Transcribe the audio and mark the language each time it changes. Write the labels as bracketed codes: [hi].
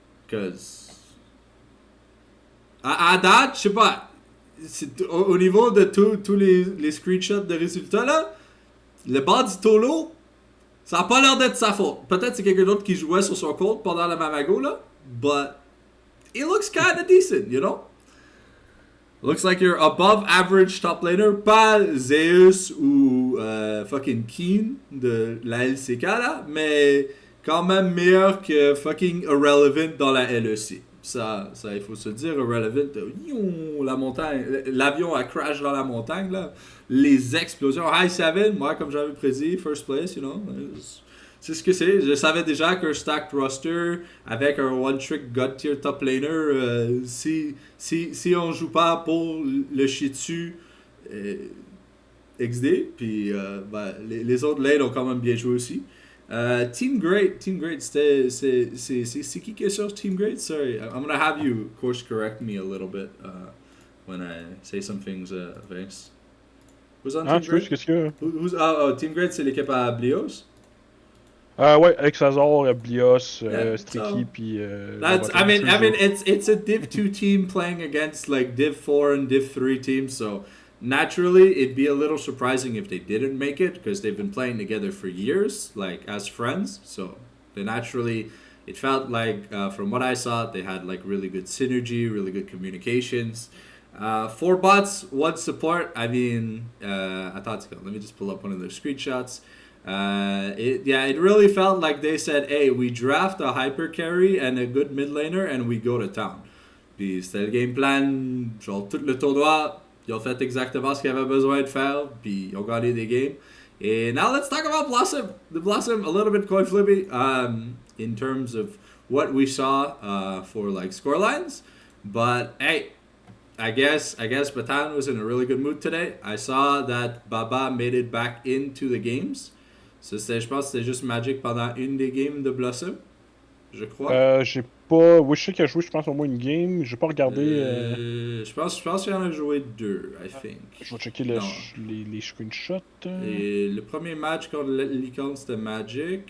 [fr] Cause à date, je sais pas, au niveau de tous les screenshots de résultats là, le bandit Tolo, ça a pas l'air d'être sa faute. Peut-être c'est quelqu'un d'autre qui jouait sur son compte pendant la Mamago, là. [en] But it looks kind of decent, you know? Looks like you're above average top laner. [fr] Pas Zeus ou fucking Keen de la LCK, là. Mais quand même meilleur que fucking Irrelevant dans la LEC. Ça, il faut se dire, Irrelevant, la montagne, l'avion a crash dans la montagne, là. Les explosions. High 7, moi, comme j'avais prédit, [en] first place, you know. [fr] C'est ce que c'est. Je savais déjà qu'un stacked roster avec un one-trick god tier top laner, si on joue pas pour le shitsu XD, puis les autres lanes ont quand même bien joué aussi. Team Great, c'est qui est sur Team Great? [en] Sorry, I'm gonna have you course correct me a little bit when I say some things, Vince. Who's on Team Great? [fr] Qu'est-ce que Team Great, c'est l'équipe à Blios? Ouais, Exazor, Blios, Striki, puis. [en] I mean, it's a Div 2 team playing against like Div 4 and Div 3 teams, so naturally it'd be a little surprising if they didn't make it because they've been playing together for years, like as friends. So they naturally, it felt like from what I saw, they had like really good synergy, really good communications. 4 bots, 1 support. I mean, let me just pull up one of their screenshots. It really felt like they said, hey, we draft a hyper carry and a good mid laner and we go to town. [fr] Puis c'était le game plan, genre tout le tournoi, ils ont fait exactement ce qu'ils avaient besoin de faire, puis ils ont gagné des games. [en] Et now let's talk about Blossom. The Blossom, a little bit coin flippy in terms of what we saw for like scorelines. But hey, I guess Batan was in a really good mood today. I saw that Baba made it back into the games. [fr] Ça, je pense que c'était juste Magic pendant une des games de Blossom, je crois. J'ai pas. Oui, je sais qu'il a joué, je pense, au moins une game. J'ai pas regardé. Je pense qu'il en a joué 2, [en] I think. [fr] Je vais checker les screenshots. Et le premier match contre l'Icon, c'était Magic.